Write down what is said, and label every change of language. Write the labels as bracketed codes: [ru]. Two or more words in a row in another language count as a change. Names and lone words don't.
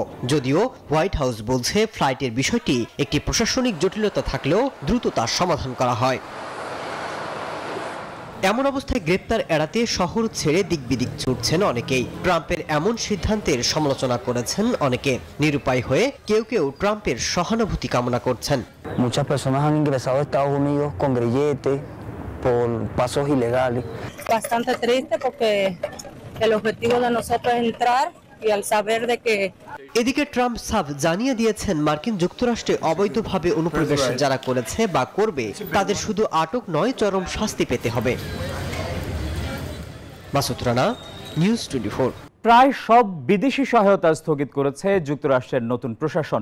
[bn] যদিও হোয়াইট হাউস বলছে ফ্লাইটের বিষয়টি একটি প্রশাসনিক জটিলতা থাকলেও দ্রুত তার সমাধান করা হয়। এমন অবস্থায় গ্রেপ্তার এড়াতে শহর ছেড়ে দিকবিদিক ছুটছেন অনেকেই। ট্রাম্পের এমন সিদ্ধান্তের সমালোচনা করেছেন অনেকে। নিরুপায় হয়ে কেউ কেউ ট্রাম্পের সহানুভূতি কামনা করছেন। [es] Muchas personas han ingresado a Estados Unidos con grilletes por pasos ilegales. Bastante triste porque el objetivo de nosotros es entrar y al saber de que [bn] এদিকে ট্রাম্প সাফ জানিয়ে দিয়েছেন, মার্কিন যুক্তরাষ্ট্রে অবৈধভাবে অনুপ্রবেশ যারা করেছে বা করবে তাদের শুধু আটক নয়, চরম শাস্তি পেতে হবে। মাসুদ রানা, নিউজ 24। প্রায় সব বিদেশি সহায়তা স্থগিত করেছে যুক্তরাষ্ট্রের নতুন প্রশাসন।